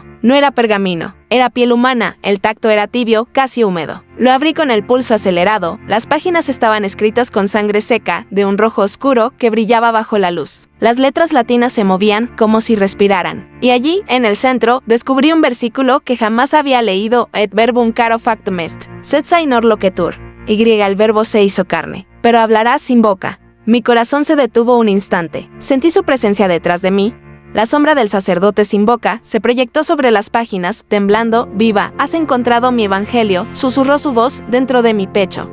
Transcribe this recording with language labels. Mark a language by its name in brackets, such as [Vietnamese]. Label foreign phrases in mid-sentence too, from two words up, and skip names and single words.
[Spanish] No era pergamino, era piel humana, el tacto era tibio, casi húmedo. Lo abrí con el pulso acelerado, las páginas estaban escritas con sangre seca, de un rojo oscuro que brillaba bajo la luz. Las letras latinas se movían como si respiraran. Y allí, en el centro, descubrí un versículo que jamás había leído, [Latin] et verbum caro factum est, sed sainor loquetur. [Spanish] El verbo se hizo carne, pero hablará sin boca. Mi corazón se detuvo un instante. Sentí su presencia detrás de mí. La sombra del sacerdote sin boca se proyectó sobre las páginas, temblando, viva. ¿Has encontrado mi evangelio?, susurró su voz dentro de mi pecho.